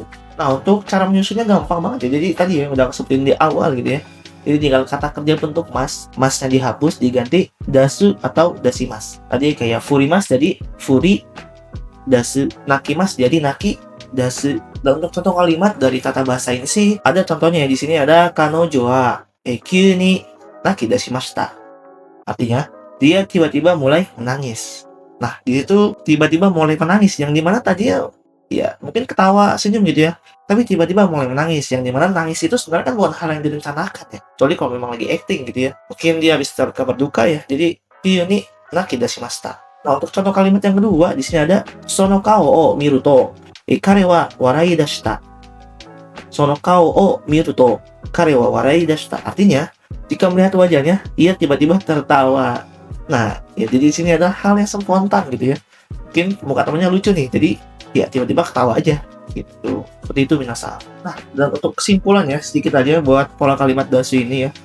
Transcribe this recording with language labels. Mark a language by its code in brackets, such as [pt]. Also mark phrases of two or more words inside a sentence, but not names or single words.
[id] Nah, untuk cara menyusunnya gampang banget ya. Jadi tadi ya udah sebutin di awal gitu ya. Jadi tinggal kata kerja bentuk mas, masnya dihapus diganti dasu atau dasimas. Tadi kayak furimas jadi [ja] 降り出す, [id] nakimas jadi [ja] 泣き出す. [id] Dan untuk contoh kalimat dari tata bahasa ini sih ada contohnya ya. Di sini ada [ja] 彼女は急に泣き出しました. [id] Artinya dia tiba-tiba mulai menangis. Nah, di situ tiba-tiba mulai menangis yang dimana tadi ya mungkin ketawa senyum gitu ya, tapi tiba-tiba mulai menangis yang dimana nangis itu sebenarnya kan bukan hal yang direncanakan ya, kecuali kalau memang lagi acting gitu ya, mungkin dia habis terkabar duka ya, jadi [ja] いよに泣き出しました. [id] Nah, untuk contoh kalimat yang kedua di sini ada [ja] その顔を見ると彼は笑い出した. その顔を見ると彼は笑い出した, [id] artinya jika melihat wajahnya ia tiba-tiba tertawa. Nah ya, jadi di sini ada hal yang spontan gitu ya, mungkin muka temannya lucu nih, jadi ya tiba-tiba ketawa aja gitu. Seperti itu minasan. Nah, dan untuk kesimpulan ya sedikit aja buat pola kalimat dasu ini ya.